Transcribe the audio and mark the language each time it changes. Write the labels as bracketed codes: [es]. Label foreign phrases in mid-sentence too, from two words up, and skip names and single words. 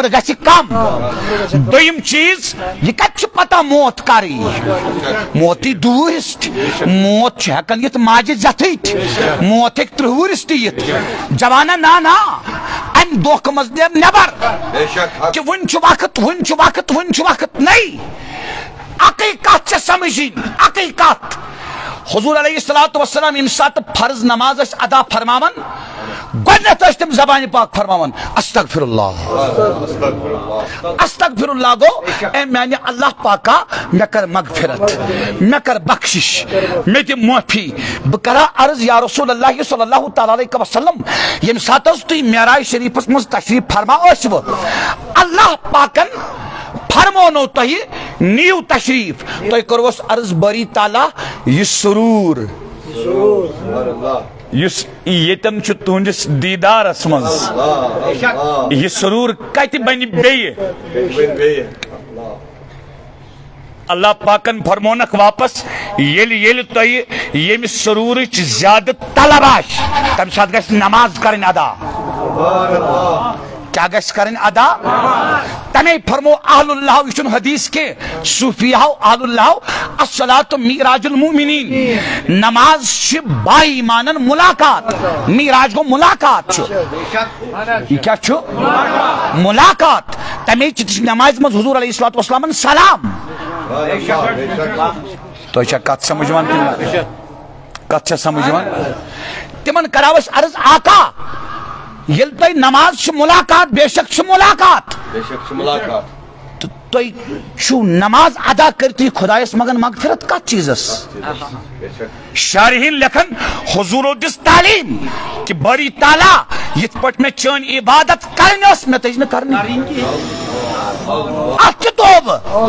[ks] گژھِ کم دوٚیِم چیٖز یہِ کتہِ چھُ پتہ موت کر یی موتٕے دوٗرِس تہِ موت چھُ ہٮ۪کان یِتھ ماجہِ زٮ۪تھٕے تہِ موت ہیٚکہِ 30 وُہرِس تہِ یِتھ جوانا نا امہِ دھوکہٕ منٛز نیب نٮ۪بر کہ وُنہِ چھُ وقت نٔے اکٕے کتھ چھےٚ سمجھِنۍ اکٕے کتھ حضور [ar] علیہ الصلوۃ والسلام [ks] ییٚمہِ ساتہٕ فرض نماز ٲسۍ ادا فرماوان گۄڈنیتھ ٲسۍ تِم زبانہِ پاک فرماوان استغفر اللہ گوٚو اے میانہِ اللہ پاکا مےٚ کر مغفرت مےٚ کر بخشش مےٚ دِ معٲفی بہٕ کرا عرض [ar] یا رسول اللہ صلی اللہ تعالیٰ علیہ وسلم [ks] ییٚمہِ ساتہٕ حظ تُہۍ معراج شریفس منٛز تشریف فرما ٲسوٕ اللہ پاکن فرمونو تۄہہِ نِیِو تشریف تۄہہِ کوٚروس عرض باری تعالیٰ یہِ سرور یُس ییٚتٮ۪ن چھُ تُہنٛدِس دیٖدارس منٛز یہِ سرور کتہِ بنہِ بیٚیہِ اللہ پاکن فرمونکھ واپس ییٚلہِ تۄہہِ ییٚمہِ سرورٕچ زیادٕ طلب آسہِ تمہِ ساتہٕ گژھِ نماز کرٕنۍ ادا کیا گژھِ کرٕنۍ ادا تمے فرمو [ar] اہل اللہ [ks] یہ چھُنہٕ حدیث کینٛہہ صوفیاہو [ar] اہل اللہ الصلاۃ میراج المؤمنین [ks] نماز چھِ با ایمانن ملاقات میراج گوٚو ملاقات چھُ یہ کیا چھُ ملاقات تمے چھِ نمازِ منٛز حضور [ar] علیہ الصلوۃ والسلامن [ks] سلام تۄہہِ چھا کتھ سمجھ یِوان کِنہٕ کتھ چھا سمجھ یِوان تِمن کراو أسۍ عرض آقا ییٚلہِ تۄہہِ نماز چھِ ملاقات بے شک چھِ ملاقات تہٕ تۄہہِ چھُو نماز ادا کٔرتھٕے خۄدایس منٛگان مغفرت کتھ چیٖزس شارحین لیکھن حضورو دِژ تعلیٖم کہ باری تعالیٰ یِتھ پٲٹھۍ مےٚ چٲنۍ عبادت کرٕنۍ ٲس مےٚ تٔج نہٕ کرنی اتھ چھِ توبہٕ